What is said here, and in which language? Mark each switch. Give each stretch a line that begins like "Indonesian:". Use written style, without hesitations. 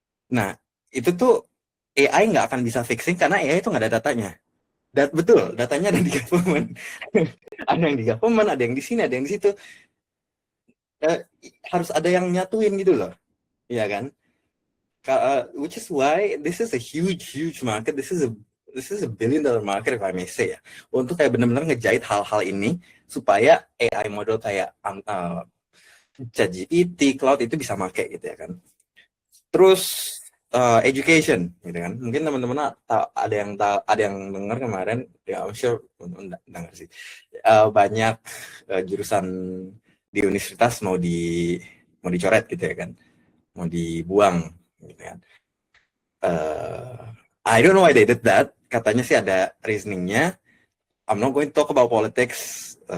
Indonesian: Nah itu tuh AI nggak akan bisa fixing karena AI itu nggak ada datanya. Betul, datanya ada di government. Ada yang di government, ada yang di sini, ada yang di situ. Harus ada yang nyatuin gitu loh, ya kan?
English: Which is why this is a huge market. This is a billion-dollar market, if I may say, ya.
Indonesian: Untuk kayak benar-benar ngejahit hal-hal ini supaya AI model kayak ChatGPT, Cloud itu bisa make gitu ya kan. Terus education, gitu kan. Mungkin teman-teman ada yang dengar kemarin, ya
English: I'm sure
Indonesian: dengar sih. Banyak jurusan di universitas mau dicoret gitu ya kan, mau dibuang gitu kan.
English: I don't know why they did that.
Indonesian: Katanya sih ada reasoningnya.
English: I'm not going to talk about politics.